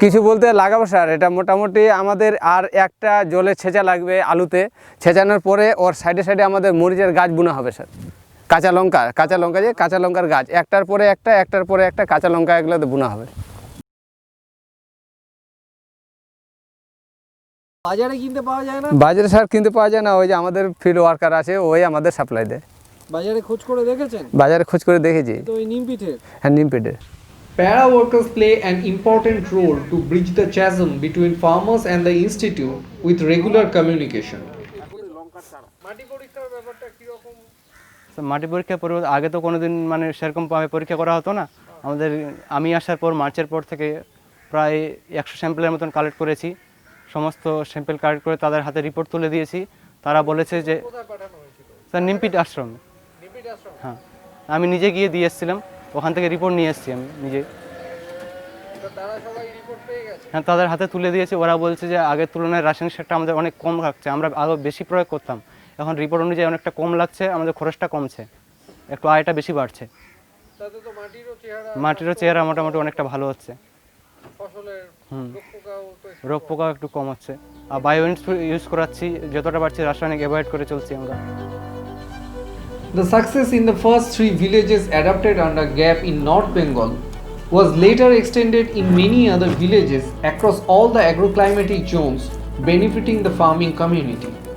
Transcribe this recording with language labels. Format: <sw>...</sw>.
<bn>কিছু বলতে লাগাবো স্যার, এটা মোটামুটি আমাদের আর একটা জলে ছেঁচা লাগবে আলুতে, ছেঁচানোর পরে ওর সাইডে সাইডে আমাদের মরিচের গাছ বোনা হবে স্যার, কাঁচা লঙ্কা যে কাঁচা লঙ্কার গাছ, একটার পরে একটা কাঁচা লঙ্কা এগুলোতে বোনা হবে। বাজারে কিনতে পাওয়া যায় না? বাজারে স্যার কিনতে পাওয়া যায় না, ওই যে আমাদের ফিল্ড ওয়ার্কার আছে, ওই আমাদের সাপ্লাই দেয়। বাজারে খোঁজ করে দেখেছেন? বাজারে খোঁজ করে দেখেছি। তো ওই নিমপিঠের? হ্যাঁ নিমপিঠের।</bn> <en>Para workers play an important role to bridge the chasm between farmers and the institute with regular communication.</en> <bn>মাটি পরীক্ষা আগে তো কোনোদিন মানে সেরকমভাবে পরীক্ষা করা হতো না। আমি আসার পর মার্চের পর থেকে প্রায় 100 স্যাম্পলের মতন কালেক্ট করেছি। সমস্ত স্যাম্পল কালেক্ট করে তাদের হাতে রিপোর্ট তুলে দিয়েছি। তারা বলেছে যে স্যার নিমপিট আশ্রমে। হ্যাঁ, আমি নিজে গিয়ে দিয়ে এসেছিলাম, ওখান থেকে রিপোর্ট নিয়ে এসেছি আমি নিজে। হ্যাঁ, তাদের হাতে তুলে দিয়েছি। ওরা বলছে যে আগের তুলনায় রাসায়নিক সারটা আমাদের অনেক কম লাগছে, আমরা আরও বেশি প্রয়োগ করতাম, এখন রিপোর্ট অনুযায়ী অনেকটা কম লাগছে, আমাদের খরচটা কমছে, একটু আয়টা বেশি বাড়ছে। মাটিরও চেহারা মোটামুটি অনেকটা ভালো হচ্ছে, রোগ পোকাও একটু কম হচ্ছে। আর বায়ো ইউজ করাচ্ছি, যতটা পারছি রাসায়নিক অ্যাভয়েড করে চলছি আমরা।</bn> <en>The success in the first 3 villages adopted under GAP in North Bengal was later extended in many other villages across all the agroclimatic zones, benefiting the farming community.</en>